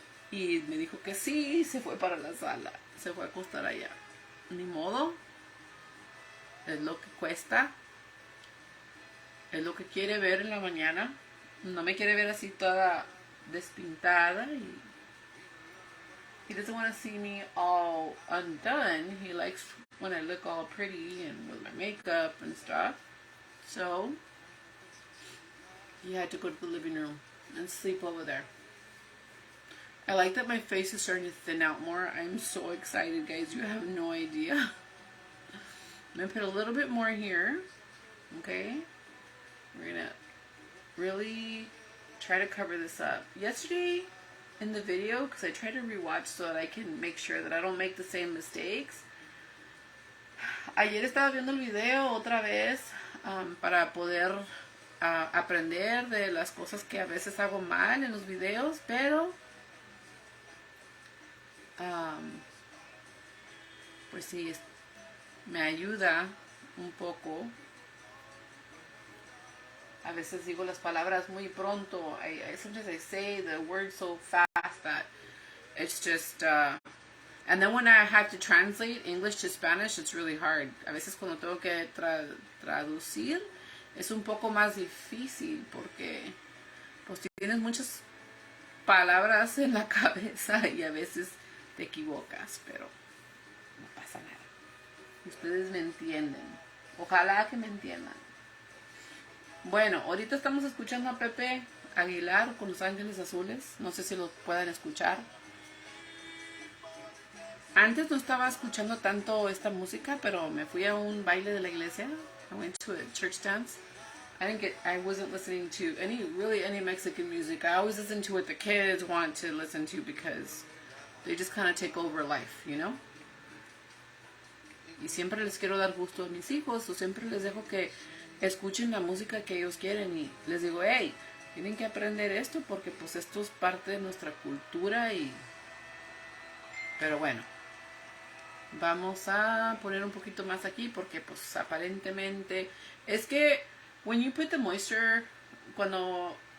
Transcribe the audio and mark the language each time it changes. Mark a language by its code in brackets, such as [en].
[es] Y me dijo que sí, y se fue para la sala. Se fue a acostar allá. Ni modo. Es lo que cuesta. Es lo que quiere ver en la mañana. No me quiere ver así toda despintada. [en] Y he doesn't want to see me all undone. He likes when I look all pretty and with my makeup and stuff. So he had to go to the living room and sleep over there. I like that my face is starting to thin out more. I'm so excited, guys. You have no idea. I'm going to put a little bit more here. Okay. We're going to really try to cover this up. Yesterday in the video, because I try to rewatch so that I can make sure that I don't make the same mistakes. [es] Ayer estaba viendo el video otra vez para poder aprender de las cosas que a veces hago mal en los videos, pero pues sí, me ayuda un poco. A veces digo las palabras muy pronto. [en] Sometimes I say the words so fast that it's just and then when I have to translate English to Spanish, it's really hard. [es] A veces cuando tengo que traducir es un poco más difícil porque pues tienes muchas palabras en la cabeza y a veces te equivocas, pero no pasa nada. Ustedes me entienden. Ojalá que me entiendan. Bueno, ahorita estamos escuchando a Pepe Aguilar con Los Ángeles Azules. No sé si lo puedan escuchar. Antes no estaba escuchando tanto esta música, pero me fui a un baile de la iglesia. [en] I went to a church dance. I wasn't listening to any Mexican music. I always listen to what the kids want to listen to because they just kind of take over life, you know? [es] Y siempre les quiero dar gusto a mis hijos, o siempre les dejo que escuchen la música que ellos quieren y les digo, hey, tienen que aprender esto porque pues esto es parte de nuestra cultura y... Pero bueno, vamos a poner un poquito más aquí porque pues aparentemente es que [en] when you put the moisture, [es] cuando...